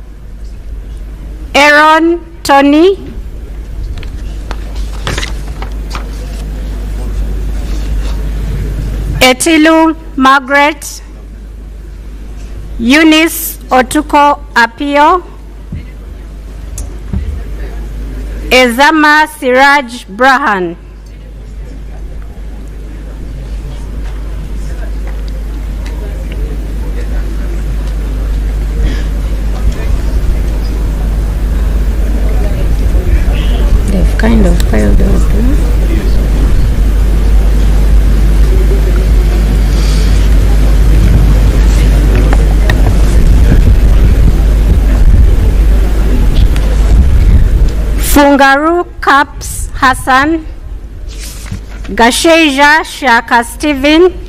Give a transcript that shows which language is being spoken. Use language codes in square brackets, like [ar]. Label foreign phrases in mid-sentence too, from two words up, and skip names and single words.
[en] Aaron Tony, Etilu Margaret, Eunice Otuko Apio, Ezama Siraj Brahan. They've kind of piled up. Fungaru Caps Hassan, Gasheja Shaka Stephen,